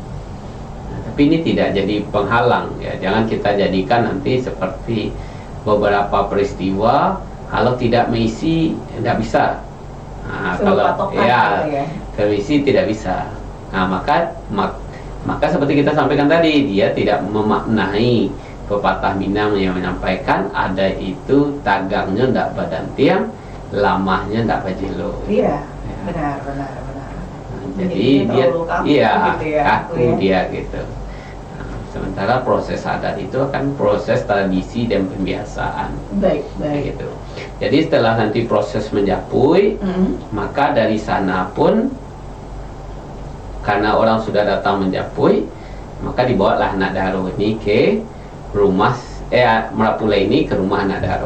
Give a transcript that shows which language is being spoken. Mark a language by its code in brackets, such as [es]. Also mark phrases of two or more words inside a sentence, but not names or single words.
[id] Nah, tapi ini tidak jadi penghalang ya. Jangan kita jadikan nanti seperti beberapa peristiwa, kalau tidak mengisi tidak bisa. Nah, kalau ya terisi tidak bisa. Nah, maka seperti kita sampaikan tadi, dia tidak memaknai pepatah Minang yang menyampaikan ada itu [min] tagangnya ndak badan tiang, lamahnya ndak bajelo. [id] Iya, benar. Jadi dia kaku gitu ya, kaku dia gitu. Nah, sementara proses adat itu akan proses tradisi dan pembiasaan. Baik. Gitu. Jadi setelah nanti proses menjapui, maka dari sana pun karena orang sudah datang menjapui, maka dibawalah anak daro ini ke rumah Marapulai ini ke rumah anak daro.